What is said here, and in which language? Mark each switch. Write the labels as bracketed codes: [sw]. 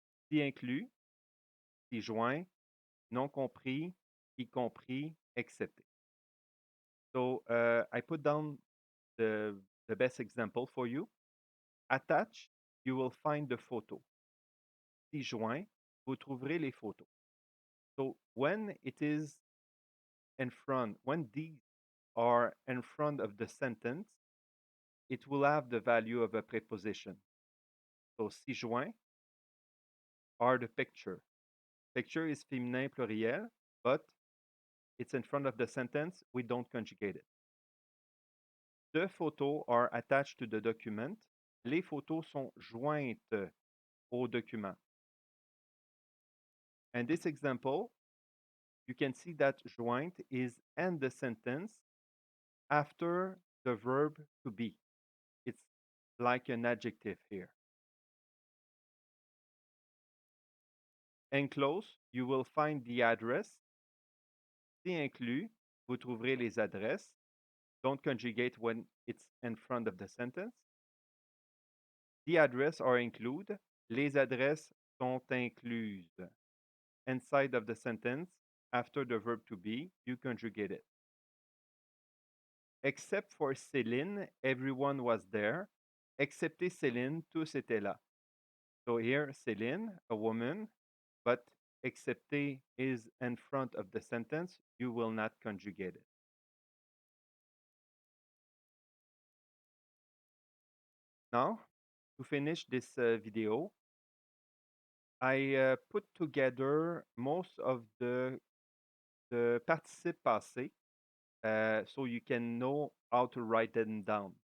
[fr] Si inclus, si joint, non compris, y compris, accepté. [en] So I put down the best example for you. Attached, you will find the photo. [fr] Si joint, vous trouverez les photos. [en] So when it is in front, when these are in front of the sentence, it will have the value of a preposition. So si joint are the picture. Picture is féminin pluriel, but it's in front of the sentence, we don't conjugate it. The photos are attached to the document. [fr] Les photos sont jointes au document. [en] In this example, you can see that joint is end the sentence after the verb to be. It's like an adjective here. Enclosed, you will find the address. [fr] Si inclus, vous trouverez les adresses. [en] Don't conjugate when it's in front of the sentence. The address are include. [fr] Les adresses sont incluses. [en] Inside of the sentence, after the verb to be, you conjugate it. Except for Céline, everyone was there. [fr] Excepté Céline, tous étaient là. [en] So here, Céline, a woman, but excepté is in front of the sentence, you will not conjugate it. Now, to finish this video, I put together most of the participe passé so you can know how to write them down.